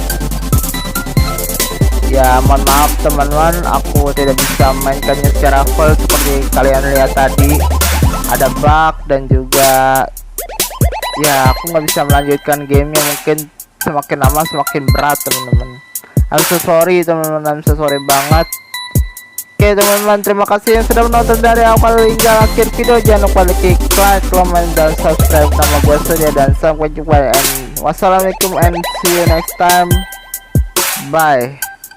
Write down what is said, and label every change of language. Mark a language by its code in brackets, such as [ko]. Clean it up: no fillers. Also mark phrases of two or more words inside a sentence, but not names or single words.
[id] Ya mohon maaf teman-teman, aku tidak bisa mainkannya secara full seperti kalian lihat tadi. Ada bug dan juga ya aku nggak bisa melanjutkan gamenya, mungkin semakin lama semakin berat teman-teman. [en] I'm so sorry teman-teman, I'm so sorry banget. [id] Oke teman-teman, terima kasih yang sudah menonton dari awal hingga akhir video. Jangan lupa klik [en] like, comment, [id] dan subscribe. Nama gue Surya dan sampai jumpa, [en] and wassalamualaikum and see you next time. Bye.